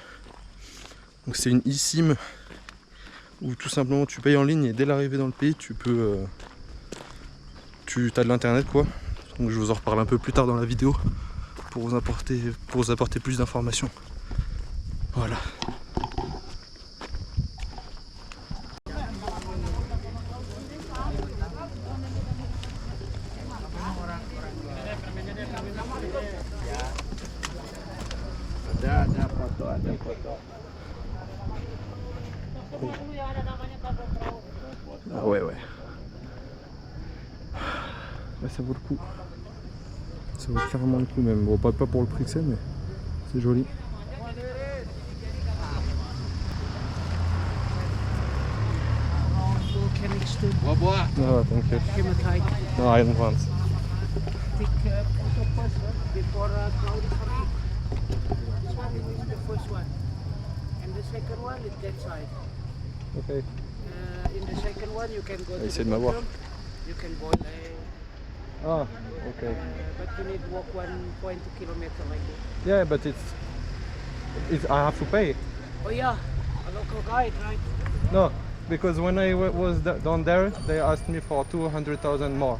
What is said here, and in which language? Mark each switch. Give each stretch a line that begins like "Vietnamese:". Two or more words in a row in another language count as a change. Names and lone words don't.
French: Donc c'est une eSIM où tout simplement tu payes en ligne et dès l'arrivée dans le pays tu peux tu as de l'internet quoi. Donc je vous en reparle un peu plus tard dans la vidéo pour vous apporter plus d'informations. Voilà.
Indonesian: Ada foto.
French: Ah ouais. Là, ça vaut le coup. Ça vaut carrément le coup même. Bon, pas pour le prix que c'est, mais c'est joli.
English: Ah, thank you. No, I don't want. Second one is that side. Okay. In the second one, you can go to
French: Essaye
English: the
French: de m'avoir.
English: bottom. You can boil Ah, okay. but you need to walk 1.2 kilometers like this. Yeah, but it's I have to pay. Oh yeah, a local guide, right? No, because when I was down there, they asked me for 200,000 more.